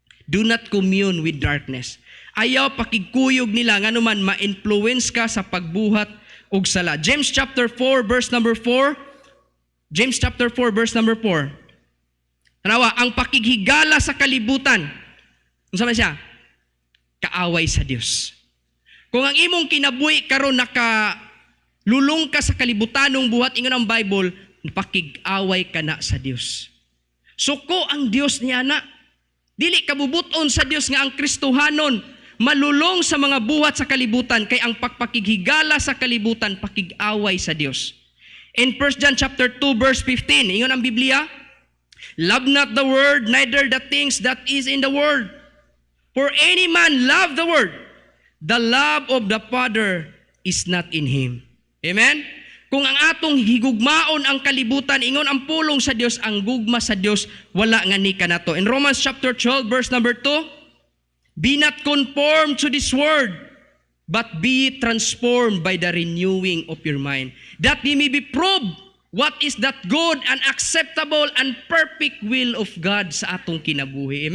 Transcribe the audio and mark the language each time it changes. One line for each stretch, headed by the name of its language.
English: Do not commune with darkness.
Cebuano: Ayaw pakigkuyog nila nga naman ma-influence ka sa pagbuhat og sala.
English: James chapter 4 verse number 4. James chapter 4 verse number 4.
Cebuano: Tanawa, ang pakighigala sa kalibutan. Unsa man siya? Kaaway sa Dios. Kung ang imong kinabuhi karon lulong ka sa kalibutanong buhat ingon ang Bible, pakig-away ka na sa Dios. Suko ang Dios niya na. Dili kabubuton sa Dios nga ang Kristohanon malulong sa mga buhat sa kalibutan, kay ang pagpakighigala sa kalibutan pakig-away sa Dios.
English: In 1 John chapter 2 verse 15,
Cebuano: ingon ang Biblia,
English: love not the world, neither the things that is in the world. For any man love the world, the love of the Father is not in him. Amen?
Cebuano: Kung ang atong higugmaon ang kalibutan, ingon ang pulong sa Dios, ang gugma sa Dios, wala nga ni kanato.
English: In Romans chapter 12 verse number 2, be not conformed to this world, but be transformed by the renewing of your mind, that ye may be proved what is that good and acceptable and perfect will of God
Cebuano: sa atong kinabuhi.